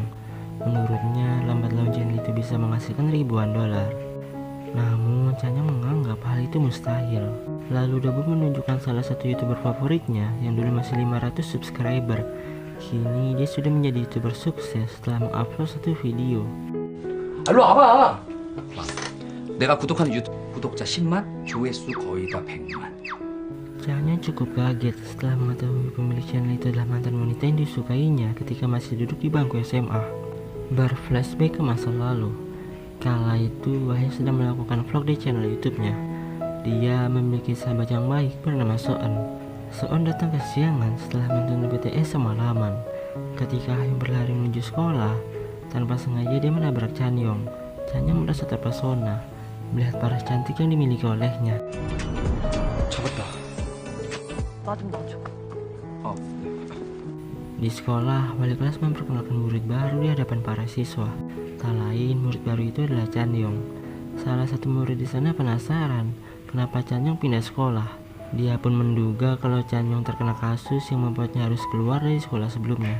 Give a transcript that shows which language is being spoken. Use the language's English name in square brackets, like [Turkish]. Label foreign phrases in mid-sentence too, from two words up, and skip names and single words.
[Indonesian] Menurutnya, lambat laun channel itu bisa menghasilkan ribuan dolar. Namun, Chan-yong menganggap hal itu mustahil. Lalu Dobu menunjukkan salah satu YouTuber favoritnya yang dulu masih 500 subscriber. Kini dia sudah menjadi YouTuber sukses setelah mengupload satu video. [Korean] 일로 와봐. 내가 구독하는 유튜브 구독자 10만, 조회수 거의 다 100만. [Indonesian] Chan-yong cukup kaget setelah mengetahui pemilik channel itu adalah mantan wanita yang disukainya ketika masih duduk di bangku SMA. Berflashback ke masa lalu. Kala itu Wahyu sedang melakukan vlog di channel YouTube-nya. Dia memiliki sahabat yang baik bernama Soon. Soon datang kesiangan setelah menonton BTS semalaman. Ketika Wahyu berlari menuju sekolah, tanpa sengaja dia menabrak Chan-yong. Chan-yong merasa terpesona melihat paras cantik yang dimiliki olehnya. [Korean] 잡았다. 나 좀 놔줘. [Indonesian] Di sekolah, wali kelas memperkenalkan murid baru di hadapan para siswa. Tak lain, murid baru itu adalah Chan-yong. Salah satu murid di sana penasaran kenapa Chan-yong pindah sekolah. Dia pun menduga kalau Chan-yong terkena kasus yang membuatnya harus keluar dari sekolah sebelumnya.